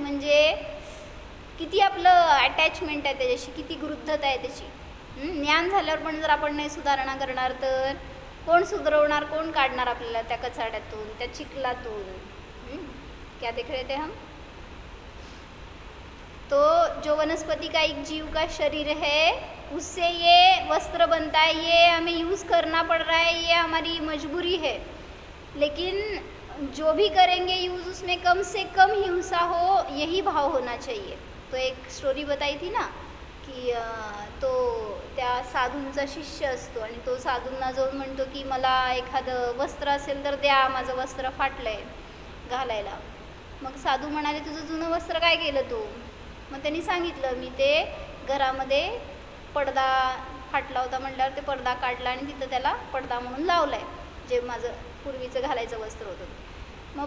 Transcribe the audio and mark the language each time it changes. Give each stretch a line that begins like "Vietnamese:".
Marathi: म्हणजे किती आपलं अटॅचमेंट आहे त्याच्याशी, किती गृद्धता आहे त्याची. ज्ञान झाल्यावर पण जर आपण नाही सुधारणा करणार तर कोण सुधरवणार, कोण काढणार आपल्याला त्या कचाड्यातून, त्या चिखलातून.
Hindi: क्या देख रहे थे हम? तो जो वनस्पति का एक जीव का शरीर है उससे ये वस्त्र बनता है, ये हमें यूज़ करना पड़ रहा है, ये हमारी मजबूरी है। लेकिन जो भी करेंगे यूज़ उसमें कम से कम हिंसा हो, यही भाव होना चाहिए। तो एक स्टोरी बताई थी ना
Marathi: की तो त्या साधूंचा शिष्य असतो आणि तो साधूंना जाऊन म्हणतो की मला एखादं वस्त्र असेल तर द्या, माझं वस्त्र फाटलं आहे घालायला। मग साधू म्हणाले तुझं जुनं वस्त्र काय केलं तू? मग त्यांनी सांगितलं मी ते घरामध्ये पडदा फाटला होता म्हटल्यावर ते पडदा काढला आणि तिथं त्याला पडदा म्हणून लावला आहे, जे माझं पूर्वीचं घालायचं वस्त्र होतं।